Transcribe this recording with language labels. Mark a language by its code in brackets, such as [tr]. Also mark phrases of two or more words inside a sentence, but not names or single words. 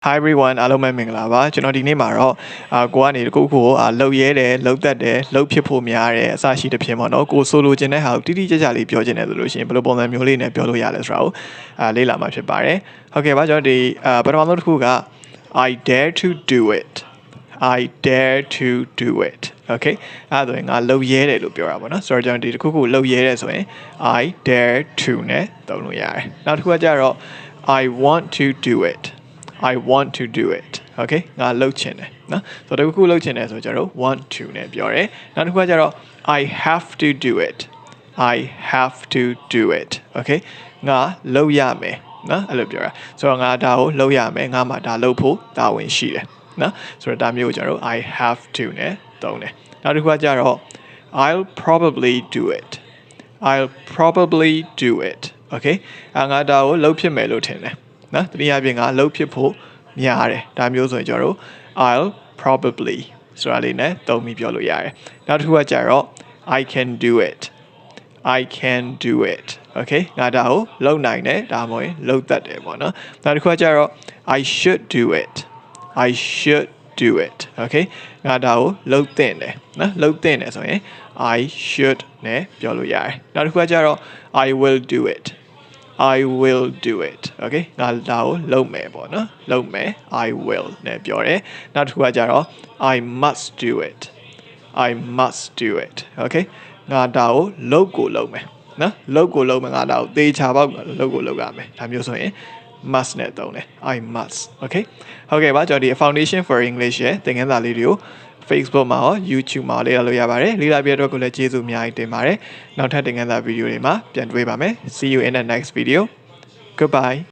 [en] Hi everyone [my] အားလုံးပဲမင်္ဂလာပါကျွန်တော်ဒီနေ့မှာတော့ကိုကနေတခုခုလှုပ်ရဲတယ်လှုပ်သက်တယ်လှုပ်ဖြစ်ဖို့များတယ်အစရှိတဲ့ဖြစ်ပေါ့နော်ကိုဆိုလိုချင်တဲ့ဟာကိုတိတိကျကျလေးပြောချင်တယ်ဆိုလို့ရှိရင်ဘယ်လိုပုံစံမျိုးလေးနဲ့ပြောလို့ရလဲဆိုတာကိုလေ့လာမှာဖြစ်ပါတယ်ဟုတ်ကဲ့ပါကျွန်တော်ဒီပထမဆုံးတစ်ခုက [en] I dare to do it I dare to do it okay [my] အဲ့ဒါဆိုရင်ငါလှုပ်ရဲတယ်လို့ပြောတာပေါ့နော်ဆိုတော့ကျွန်တော်ဒီတစ်ခုခုလှုပ်ရဲတယ်ဆိုရင် [en] I dare to [my] နဲ့ သုံးလို့ရတယ်နောက်တစ်ခုကကျတော့ [en] I want to do it I want to do it okay [my] ငါလှုပ်ချင်တယ်နော်ဆိုတော့တခုလှုပ်ချင်တယ်ဆိုတော့ကျွန်တော် [en] want to [my] နဲ့ပြောတယ်နောက်တစ်ခုကကျတော့ [en] I have to do it I have to do it okay [my] ငါလှုပ်ရမယ်နော်အဲ့လိုပြောတာဆိုတော့ငါဒါကိုလှုပ်ရမယ်ငါမှဒါလှုပ်ဖို့တာဝန်ရှိတယ်နော် ဆိုတော့ဒါမျိုးကိုကျွန်တော် [en] I have to [my] နဲ့သုံးတယ်နောက်တစ်ခုကကျတော့ [en] I'll probably do it I'll probably do it okay [my] ငါဒါကိုလှုပ်ဖြစ်မယ်လို့ထင်တယ်နော်တနည်းအားဖြင့်ငါလှုပ်ဖြစ်ဖို့များတယ်ဒါမျိုးဆိုရင်ကျွန်တော်တို့ [en] I'll probably [my] ဆိုတာလေးနဲ့သုံးပြီးပြော လို့ရတယ်နောက်တစ်ခုကကြတော့ [en] I can do it I can do it okay [my] ငါဒါကိုလုပ်နိုင်တယ်ဒါမှမဟုတ်လုပ်တတ်တယ်ပေါ့နော်နောက်တစ်ခုကကြတော့ [en] I should do it I should do it okay [my] ငါဒါကိုလုပ်သင့်တယ်နော်လုပ်သင့်တယ်ဆိုရင် [en] I should [my] နဲ့ပြောလို့ရတယ်နောက်တစ်ခုကကြတော့ [en] I will do it I will do it okay [my] ငါဒါကိုလုပ်မယ်ပေါ့နော်လုပ်မယ် [en] I will [my] နဲ့ပြောတယ်နောက်တစ်ခုကကြတော့ [en] I must do it I must do it okay [my] ငါဒါကိုလုပ်ကိုလုပ်မယ်နော်လုပ်ကိုလုပ်မယ်ငါဒါကိုသေချာပေါက်လုပ်ကိုလုပ်ရမယ်ဒါမျိုးဆိုရင် must နဲ့သုံးတယ် [en] I must okay [my] ဟုတ်ကဲ့ပါကျွန်တော်ဒီ Foundation for English ရဲ့သင်ခန်းစာလေးတွေကိုFacebook မှာရော YouTube မှာလေ့လာလို့ရပါတယ်လေ့လာပြတဲ့အတွက်ကိုလည်းကျေးဇူးအများကြီးတင်ပါတယ်နောက်ထပ်သင်ခန်းစာဗီဒီယိုတွေမှာပြန်တွေ့ပါမယ် [en] See you in the next video Goodbye